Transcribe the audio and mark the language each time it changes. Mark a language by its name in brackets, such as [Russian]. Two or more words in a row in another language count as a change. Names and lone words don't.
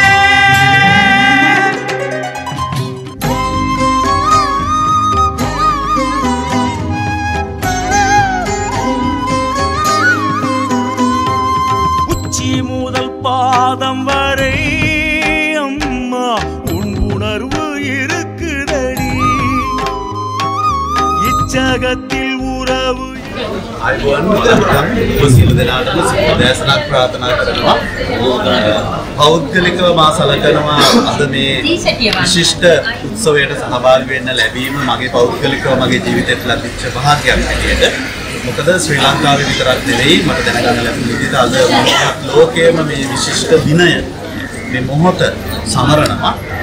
[Tamil] உச்சி முதல் பாதம் வரை அம்மா உன் உணர்வு இருக்குதடி. இச்சகத்தில் உறவு [Sinhala] අයිබෝන් සියලු දෙනාටම දේශනාවක් ප්‍රාර්ථනා කරනවා. පෞද්ගලිකව මා සලකනවා අද මේ විශිෂ්ට උත්සවයට සහභාගී වෙන්න ලැබීම මගේ පෞද්ගලිකව මගේ ජීවිතයට ලැබිච්ච භාග්‍යයක් හැටියට. මොකද ශ්‍රී ලංකාවේ විතරක් නෙවෙයි මට දැනගන්න ලැබුණ විදිහට අද ලෝකයේම මේ විශිෂ්ට දිනය මේ මොහොත සමරනවා.